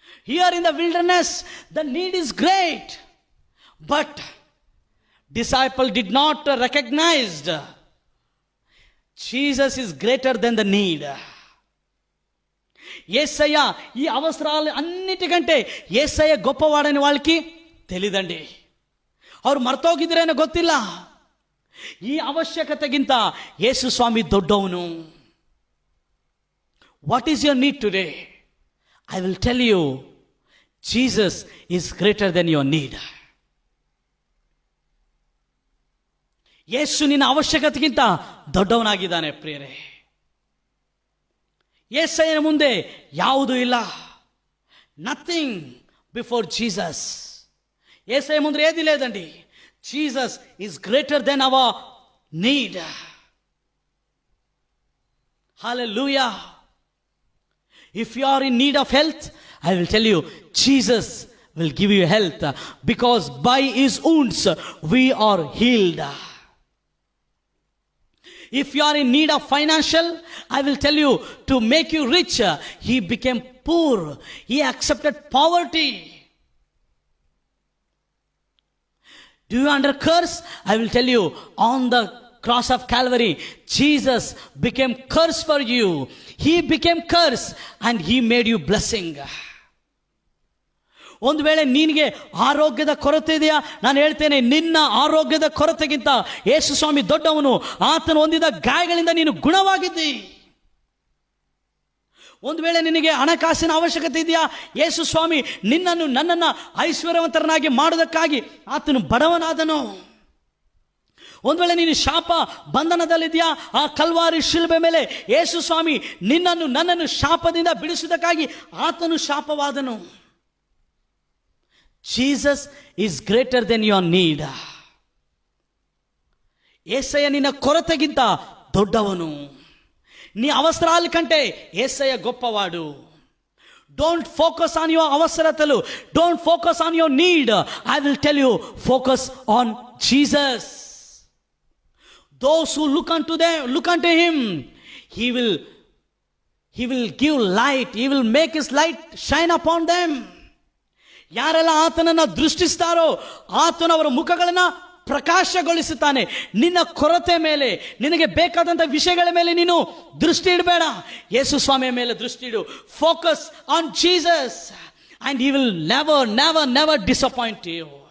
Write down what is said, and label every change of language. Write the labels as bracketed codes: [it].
[en] Here in the wilderness the need is great, but disciple did not recognized Jesus is greater than the need. [te] యేసయ్య ఈ అవసరాలు అన్నిటికంటే యేసయ్య గొప్పవాడని వాళ్ళకి తెలియదండి. [kn] ಅವರು ಮರ್ತೋಗಿದ್ರೇನೋ ಗೊತ್ತಿಲ್ಲ. ಈ ಅವಶ್ಯಕತೆಗಿಂತ ಯೇಸು ಸ್ವಾಮಿ ದೊಡ್ಡವನು. [en] What is your need today? I will tell you, Jesus is greater than your need. [kn] ಯೇಸು ನಿನ್ನ ಅವಶ್ಯಕತೆಗಿಂತ ದೊಡ್ಡವನಾಗಿದ್ದಾನೆ ಪ್ರಿಯರೇ. ಯೇಸಯ್ಯನ ಮುಂದೆ ಯಾವುದೂ ಇಲ್ಲ. [en] Nothing before Jesus. [kn] ಯೇಸಯ್ಯ ಮುಂದೆ [te] ఏది లేదండి. [en] Jesus is greater than our need. Hallelujah. If you are in need of health, I will tell you, Jesus will give you health, because by his wounds we are healed. If you are in need of financial, I will tell you, to make you rich, he became poor. He accepted poverty. Do you under curse? I will tell you, on the cross of Calvary, Jesus became curse for you. He became curse and he made you blessing. [kn] ಒಂದು ವೇಳೆ ನಿನಗೆ ಆರೋಗ್ಯದ ಕೊರತೆ ಇದೆಯಾ, ನಾನು ಹೇಳ್ತೇನೆ, ನಿನ್ನ ಆರೋಗ್ಯದ ಕೊರತೆಗಿಂತ ಯೇಸು ಸ್ವಾಮಿ ದೊಡ್ಡವನು. ಆತನು ಹೊಂದಿದ ಗಾಯಗಳಿಂದ ನೀನು ಗುಣವಾಗಿದ್ದಿ. ಒಂದು ವೇಳೆ ನಿನಗೆ ಹಣಕಾಸಿನ ಅವಶ್ಯಕತೆ ಇದೆಯಾ, ಯೇಸು ಸ್ವಾಮಿ ನಿನ್ನನ್ನು ನನ್ನನ್ನು ಐಶ್ವರ್ಯವಂತರನ್ನಾಗಿ ಮಾಡುವುದಕ್ಕಾಗಿ ಆತನು ಬಡವನಾದನು. ಒಂದು ವೇಳೆ ನೀನು ಶಾಪ ಬಂಧನದಲ್ಲಿದೆಯಾ, ಆ ಕಲ್ವಾರಿ ಶಿಲುಬೆ ಮೇಲೆ ಯೇಸು ಸ್ವಾಮಿ ನಿನ್ನನ್ನು ನನ್ನನ್ನು ಶಾಪದಿಂದ ಬಿಡಿಸುವುದಕ್ಕಾಗಿ ಆತನು ಶಾಪವಾದನು. [en] Jesus is greater than your need. [te] యేసయ్య [kn] నిನ್ನ కొరತೆಗಿಂತ దొడ్డవను. [te] నీ అవసరాల కంటే యేసయ్య గొప్పవాడు. [en] Don't focus on your అవసరతలు. Don't focus on your need. I will tell you, focus on Jesus. Those who look unto him, he will give light. He will make his light shine upon them. [kn] ಯಾರೆಲ್ಲ ಆತನನ್ನು ದೃಷ್ಟಿಸ್ತಾರೋ ಆತನು ಅವರ ಮುಖಗಳನ್ನು ಪ್ರಕಾಶಗೊಳಿಸುತ್ತಾನೆ. ನಿನ್ನ ಕೊರತೆ ಮೇಲೆ, ನಿನಗೆ ಬೇಕಾದಂಥ ವಿಷಯಗಳ ಮೇಲೆ ನೀನು ದೃಷ್ಟಿ ಇಡಬೇಡ, ಯೇಸು ಸ್ವಾಮಿಯ ಮೇಲೆ ದೃಷ್ಟಿ ಇಡು. [en] Focus on Jesus and he will never disappoint you.